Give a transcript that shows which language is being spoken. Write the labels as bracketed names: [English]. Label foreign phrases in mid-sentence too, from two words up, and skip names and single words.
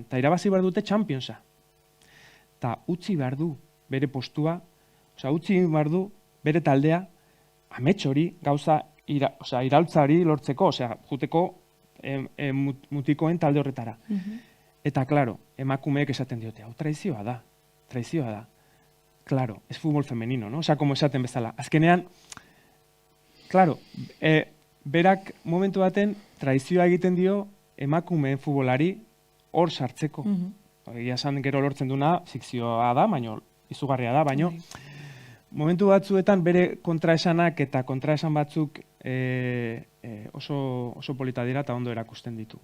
[Basque] Eta irabazi behar dute Championsa. Eta utzi behar du bere postua, utzi behar du bere taldea, amets hori gauza iraultza hori lortzeko, juteko mutikoen talde horretara. Eta, klaro, emakumeek esaten diote, hau traizioa da. Klaro, ez [Spanish] futbol femenino, no? Como [Basque] esaten bezala. Azkenean, klaro, berak momentu baten traizioa egiten dio emakumeen futbolari hor sartzeko. Egia esan gero lortzen duna, fikzioa da, baino izugarria da, baino momentu batzuetan bere kontraesanak eta kontraesan batzuk oso polita dira eta ondo erakusten ditu.